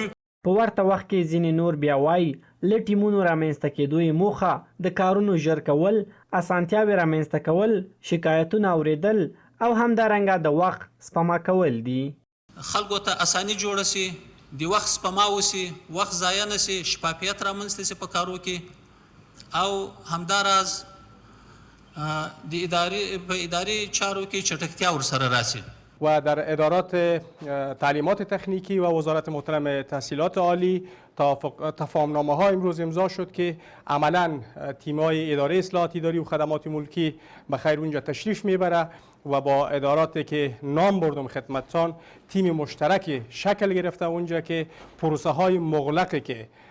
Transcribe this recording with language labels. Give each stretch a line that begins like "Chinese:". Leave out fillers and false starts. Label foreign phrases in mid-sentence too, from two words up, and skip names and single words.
Pashto: په ورته وخت کې ځینې نور بیا وایي له ټیمونو رامنځته کېدو یې موخه د کارونو ژر کول، اسانتیاوې رامنځته کول، شکایتونه اوریدل او همدارنګه د وخت سپما کول دي. خلکو ته اساني جوړه سي، د وخت سپما وسي، وخت ضایع نه سي، شفافیت رامنځته سي په کارو کې او همداراز د اداري چارو کې چټکتیا ورسره راسي.
Persian: و در ادارات تعلیمات تکنیکی و وزارت محترم تحصیلات عالی تفاهمنامه ها امروز امضا شد که عملا تیم‌های اداره اصلاحات اداری و خدمات ملکی بخیر اونجا تشریف میبره و با اداراتی که نام بردم خدمتتان تیم مشترک شکل گرفته اونجا که پروسه های مغلقی که